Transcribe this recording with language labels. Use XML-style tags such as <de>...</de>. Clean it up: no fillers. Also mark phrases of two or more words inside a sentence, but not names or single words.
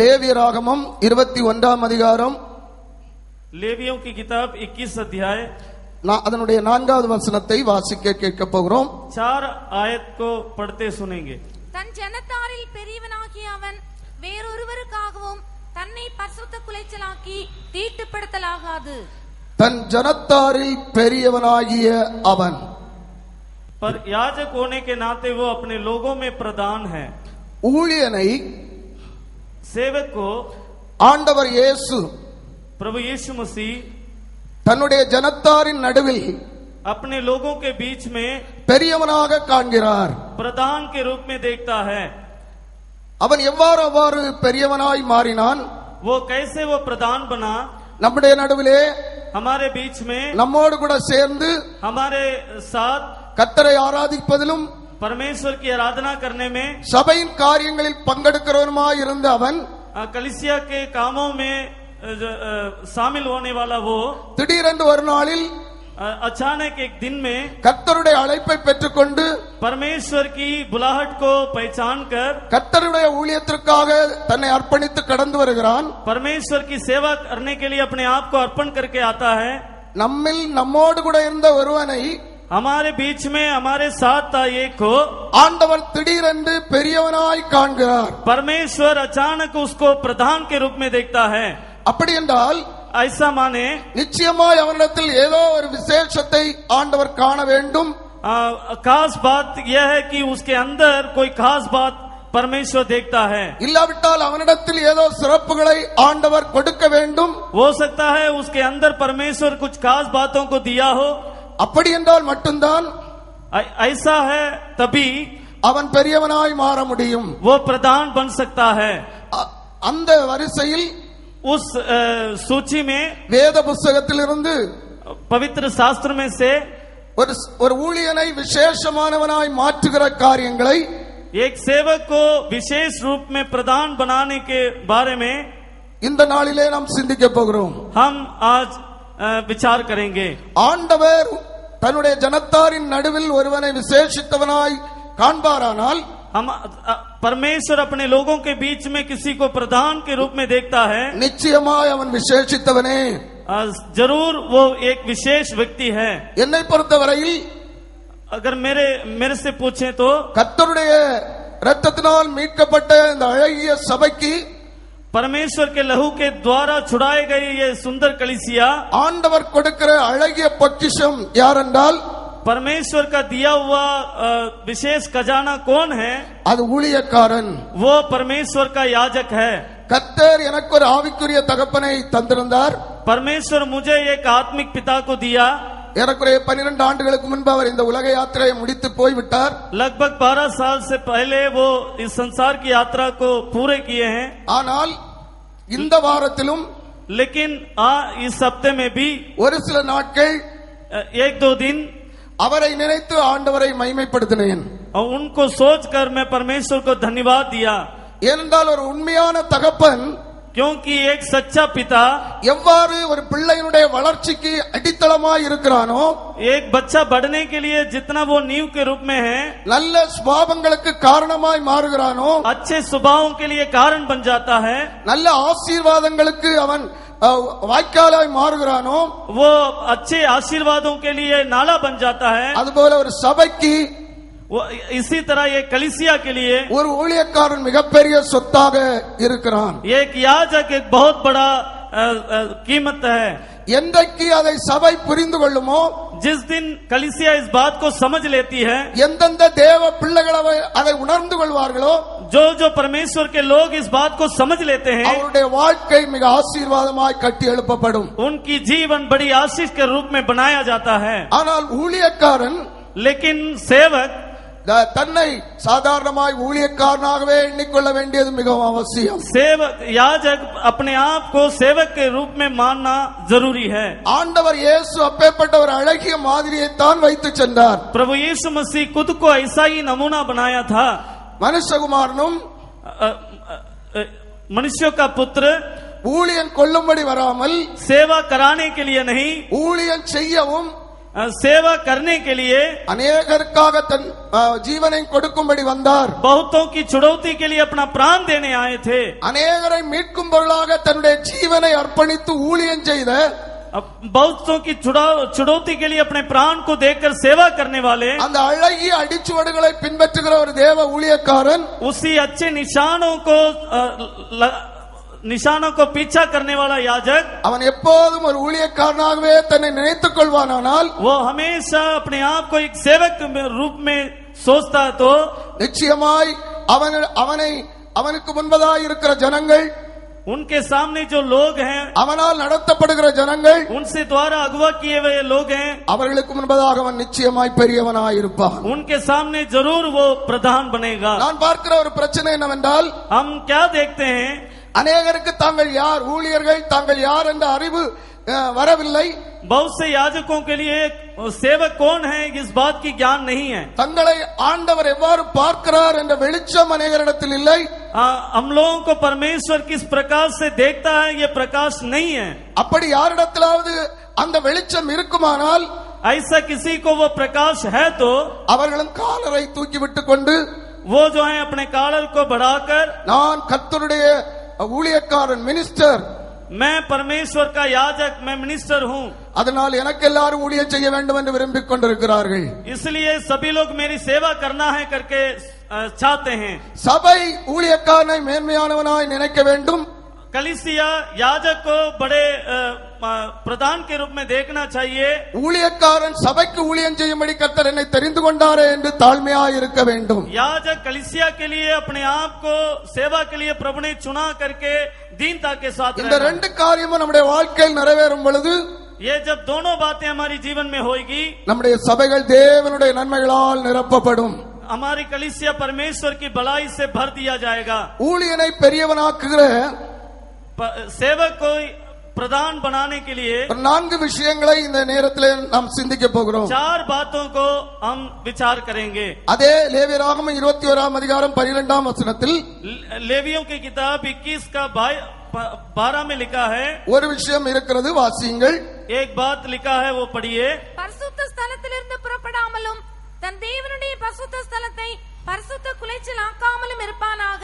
<ta>லேவியராகமம் 21ஆம் அதிகாரம்,</ta> <hi>लेवियों की किताब 21 अध्याय</hi> <ta>அதனுடைய 4வது வசனத்தை வாசிக்க கேட்க போகிறோம்.</ta> <hi>4 आयत को पढ़ते सुनेंगे.</hi> <ta>தன் ஜனத்தாரில் பெரியவனாகிய அவன் வேறொருவருக்காகவும் தன்னை பரிசுத்த குலைச்சலாக்கி தீட்டுப்படுத்தலாகாது. தன் ஜனத்தாரில் பெரியவனாகிய அவன்,</ta> <hi>पर याजक होने के नाते वो अपने लोगों में प्रधान है.</hi> <ta>ஊழியனை</ta> <hi>सेवक को</hi> <ta>ஆண்டவர் இயேசு</ta> <hi>प्रभु यीशु मसीह</hi> <ta>தன்னுடைய ஜனத்தாரின் நடுவில்</ta> <hi>अपने लोगों के बीच में</hi> <ta>பெரியவனாக காண்கிறார்.</ta> <hi>प्रधान के रूप में देखता है.</hi> <ta>அவன் எவ்வாறு பெரியவனாய் மாறினான்?</ta> <hi>वो कैसे वो प्रधान बना?</hi> <ta>நம்முடைய நடுவிலே</ta> <hi>हमारे बीच में</hi> <ta>நம்மோடு கூட சேர்ந்து</ta> <hi>हमारे साथ</hi> <ta>கர்த்தரை ஆராதிப்பதிலும்</ta> <hi>परमेश्वर की आराधना करने में</hi> <ta>சபையின் காரியங்களில் பங்கெடுக்கிறவனுமாய் இருந்த அவன்,</ta> <hi>कलीसिया के कामों में शामिल होने वाला वो</hi> <ta>திடீரென்று ஒரு நாளில்</ta> <hi>अचानक एक दिन में</hi> <ta>கர்த்தருடைய அழைப்பை பெற்றுக்கொண்டு</ta> <hi>परमेश्वर की बुलाहट को पहचान कर</hi> <ta>கர்த்தருடைய ஊழியத்திற்காக தன்னை அர்ப்பணித்து கடந்து வருகிறான்.</ta> <hi>परमेश्वर की सेवा करने के लिए अपने आप को अर्पण करके आता है.</hi> <ta>நம்மோடு கூட இருந்த ஒருவனை,</ta> <hi>हमारे बीच में हमारे साथ था एक को</hi> <ta>ஆண்டவர் திடீரென்று பெரியவனாய் காண்கிறார்.</ta> <hi>परमेश्वर अचानक उसको प्रधान के रूप में देखता है.</hi> <ta>அப்படி என்றால்</ta> <hi>ऐसा माने</hi> <ta>நிச்சயமாய் அவனிடத்தில் ஏதோ ஒரு விசேஷத்தை ஆண்டவர் காண வேண்டும்.</ta> <hi>खास बात यह है कि उसके अंदर कोई खास बात परमेश्वर देखता है.</hi> <ta>இல்லாவிட்டால் அவனிடத்தில் ஏதோ சிறப்புகளை ஆண்டவர் கொடுக்க வேண்டும்.</ta> <hi>हो सकता है उसके अंदर परमेश्वर कुछ खास बातों को दिया हो.</hi> <ta>அப்படி என்றால் மட்டும்தான்</ta> <hi>ऐसा है तभी</hi> <ta>அவன் பெரியவனாய் மாற முடியும்.</ta> <hi>वो प्रधान बन सकता है.</hi> <ta>அந்த வரிசையில்</ta> <hi>उस सूची में</hi> <ta>வேத புஸ்தகத்திலிருந்து</ta> <hi>पवित्र शास्त्र में से</hi> <ta>ஒரு ஊழியனை விசேஷமானவனாய் மாற்றுகிற காரியங்களை,</ta> <hi>एक सेवक को विशेष रूप में प्रधान बनाने के बारे में</hi> <ta>இந்த நாளிலே நாம் சிந்திக்க போகிறோம்.</ta> <hi>हम आज विचार करेंगे.</hi> <ta>ஆண்டவர் தன்னுடைய ஜனத்தாரின் நடுவில் ஒருவனை விசேஷித்தவனாய் காண்பாரானால்,</ta> <hi>हम परमेश्वर अपने लोगों के बीच में किसी को प्रधान के रूप में देखता है.</hi> <ta>நிச்சயமாய் அவன் விசேஷித்தவனே,</ta> <hi>जरूर वो एक विशेष व्यक्ति है.</hi> <ta>என்னை பொறுத்தவரையில்</ta> <hi>अगर मेरे से पूछें तो</hi> <ta>கர்த்தருடைய இரத்தத்தினால் மீட்கப்பட்ட இந்த அழகிய சபைக்கு</ta> <hi>परमेश्वर के लहू के द्वारा छुड़ाए गए ये सुंदर कलीसिया,</hi> <ta>ஆண்டவர் கொடுக்கிற அழகிய பொக்கிஷம் யாரென்றால்,</ta> <hi>परमेश्वर का दिया हुआ विशेष खजाना कौन है?</hi> <ta>அது ஊழியக்காரன்.</ta> <hi>वो परमेश्वर का याजक है.</hi> <ta>கர்த்தர் எனக்கு ஒரு ஆவிக்குரிய தகப்பனை தந்திருந்தார்.</ta> <hi>परमेश्वर मुझे एक आत्मिक पिता को दिया.</hi> <ta>ஏறக்குறைய 12 ஆண்டுகளுக்கு முன்பு அவர் இந்த உலக யாத்திரையை முடித்து போய்விட்டார்.</ta> <hi>लगभग 12 साल से पहले वो इस संसार की यात्रा को पूरे किए हैं.</hi> <ta>ஆனால் இந்த வாரத்திலும்,</ta> <hi>लेकिन इस हफ्ते में भी</hi> <ta>ஒரு சில நாட்கள்</ta> <hi>1-2 दिन</hi> <ta>அவரை நினைத்து ஆண்டவரை மகிமைப்படுத்தினேன்.</ta> <hi>और उनको सोचकर मैं परमेश्वर को धन्यवाद दिया.</hi> <ta>ஏனென்றால் ஒரு உண்மையான தகப்பன்,</ta> <hi>क्योंकि एक सच्चा पिता</hi> <ta>எவ்வாறு ஒரு பிள்ளையினுடைய வளர்ச்சிக்கு அடித்தளமாய் இருக்கிறானோ,</ta> <hi>एक बच्चा बढ़ने के लिए जितना वो नींव के रूप में है,</hi> <ta>நல்ல சுபாவங்களுக்கு காரணமாய் மாறுகிறானோ,</ta> <hi>अच्छे स्वभावों के लिए कारण बन जाता है,</hi> <ta>நல்ல ஆசீர்வாதங்களுக்கு அவன் வாய்க்காலாய் மாறுகிறானோ,</ta> <hi>वो अच्छे आशीर्वादों के लिए नाला बन जाता है.</hi> <ta>அதுபோல ஒரு சபைக்கு,</ta> <hi>इसी तरह ये कलीसिया के लिए</hi> <ta>ஒரு ஊழியக்காரன் மிகப்பெரிய சொத்தாக இருக்கிறான்.</ta> <hi>एक याजक एक बहुत बड़ा कीमत है.</hi> <ta>என்றைக்கு அதை சபை புரிந்து கொள்ளுமோ,</ta> <hi>जिस दिन कलीसिया इस बात को समझ लेती है,</hi> <ta>எந்தெந்த தேவ பிள்ளைகள் அதை உணர்ந்து கொள்வார்களோ,</ta> <hi>जो परमेश्वर के लोग इस बात को समझ लेते हैं,</hi> <ta>அவருடைய வாழ்க்கை மிக ஆசீர்வாதமாய் கட்டி எழுப்பப்படும்.</ta> <hi>उनकी जीवन बड़ी आशीष के रूप में बनाया जाता है.</hi> <ta>ஆனால் ஊழியக்காரன்,</ta> <hi>लेकिन सेवक</hi> <ta>தன்னை சாதாரணமாய் ஊழியக்காரனாகவே எண்ணிக்கொள்ள வேண்டியது மிகவும் அவசியம்.</ta> <hi>सेवक याजक अपने आप को सेवक के रूप में मानना जरूरी है.</hi> <ta>ஆண்டவர் இயேசு அப்பேற்பட்ட ஒரு அழகிய மாதிரியை தான் வைத்து சென்றார்.</ta> <hi>प्रभु यीशु मसीह खुद को ऐसा ही नमूना बनाया था.</hi> <ta>மனுஷகுமாரனும்</ta> <hi>मनुष्यों का पुत्र</hi> <ta>ஊழியன் கொள்ளும்படி வராமல்,</ta> <hi>सेवा कराने के लिए नहीं,</hi> <ta>ஊழியன் செய்யவும்</ta> <hi>सेवा करने के लिए,</hi> <ta>அநேகருக்காக தன் ஜீவனை கொடுக்கும்படி வந்தார்.</ta> <hi>बहुतों की छुड़ौती के लिए अपना प्राण देने आए थे.</hi> <ta>அநேகரை மீட்கும் பொருளாக தன்னுடைய ஜீவனை அர்ப்பணித்து ஊழியம் செய்த,</ta> <hi>बहुतों की छुड़ौती के लिए अपने प्राण को देकर सेवा करने वाले,</hi> <ta>அந்த அழகிய அடிச்சுவடுகளை பின்பற்றுகிற ஒரு தேவ ஊழியக்காரன்,</ta> <hi>उसी अच्छे निशानों को पीछा करने वाला याजक,</hi> <ta>அவன் எப்போதும் ஒரு ஊழியக்காரனாகவே தன்னை நினைத்துக் கொள்வானால்,</ta> <hi>वो हमेशा अपने आप को एक सेवक रूप में सोचता है, तो</hi> <ta>நிச்சயமாய் அவனுக்கு முன்பதாக இருக்கிற ஜனங்கள்,</ta> <hi>उनके सामने जो लोग हैं,</hi> <ta>அவனால் நடத்தப்படுகிற ஜனங்கள்,</ta> <hi>उनसे द्वारा अगुवा किए हुए लोग हैं,</hi> <ta>அவர்களுக்கு முன்பதாக அவன் நிச்சயமாய் பெரியவனாய் இருப்பான்.</ta> <hi>उनके सामने जरूर वो प्रधान बनेगा.</hi> <ta>நான் பார்க்கிற ஒரு பிரச்சனை என்னவென்றால்,</ta> <hi>हम क्या देखते हैं,</hi> <ta>அநேகருக்கு தாங்கள் யார், ஊழியர்கள் தாங்கள் யார் என்ற அறிவு வரவில்லை.</ta> <hi>बहुत से याजकों के लिए सेवक कौन है इस बात की ज्ञान नहीं है.</hi> <ta>தங்களை ஆண்டவர் எவ்வாறு பார்க்கிறார் என்ற வெளிச்சம் அநேகரிடத்தில் இல்லை.</ta> <hi>हम लोगों को परमेश्वर किस प्रकार से देखता है ये प्रकाश नहीं है.</hi> <ta>அப்படி யாரிடத்திலாவது அந்த வெளிச்சம் இருக்குமானால்,</ta> <hi>ऐसा किसी को वो प्रकाश है तो</hi> <ta>அவர்களும் காலரை தூக்கி விட்டுக் கொண்டு,</ta> <hi>वो जो है अपने कालर को बढ़ाकर,</hi> <ta>நான் கர்த்தருடைய ஊழியக்காரன், மினிஸ்டர்,</ta> <hi>मैं परमेश्वर का याजक, मैं मिनिस्टर हूँ,</hi> <ta>அதனால் எனக்கு எல்லாரும் ஊழியம் செய்ய வேண்டும் என்று விரும்பிக் கொண்டிருக்கிறார்கள்.</ta> <hi>इसलिए सभी लोग मेरी सेवा करना है करके चाहते हैं.</hi> <ta>சபை ஊழியக்காரனை மேன்மையானவனாய் நினைக்க வேண்டும்.</ta> <hi>कलीसिया याजक को बड़े प्रधान के रूप में देखना चाहिए.</hi> <ta>ஊழியக்காரன் சபைக்கு ஊழியம் செய்யும்படி கர்த்தர் என்னை தெரிந்து கொண்டாரே என்று தாழ்மையாய் இருக்க வேண்டும்.</ta> <hi>याजक कलीसिया के लिए अपने आप को सेवा के लिए प्रभु ने चुना करके दीनता के साथ</hi> <ta>இந்த ரெண்டு காரியமும் நம்முடைய வாழ்க்கையில் நிறைவேறும் பொழுது,</ta> <hi>ये जब दोनों बातें हमारी जीवन में होगी,</hi> <ta>நம்முடைய சபைகள் தேவனுடைய நன்மைகளால் நிரப்பப்படும்.</ta> <hi>हमारी कलीसिया परमेश्वर की भलाई से भर दिया जाएगा.</hi> <ta>ஊழியனை பெரியவனாக்குகிற</ta> <hi>सेवक को प्रधान बनाने के लिए</hi> <ta>4 விஷயங்களை இந்த நேரத்தில் நாம் சிந்திக்க போகிறோம்.</ta> <hi>4 बातों को हम विचार करेंगे.</hi> <ta>அதே லேவியராகமம் 21ஆம் அதிகாரம் 12ஆம் வசனத்தில்,</ta> <hi>लेवियों की किताब 21 का 12 में लिखा है,</hi> <ta>ஒரு விஷயம் இருக்கிறது, வாசியுங்கள்.</ta> <hi>एक बात लिखा है, वो पढ़िए.</hi> <ta>பரிசுத்த ஸ்தலத்திலிருந்து புறப்படாமலும் தன் தேவனுடைய பரிசுத்த ஸ்தலத்தை பரிசுத்த குலைச்சல் ஆக்காமலும் இருப்பானாக.</ta>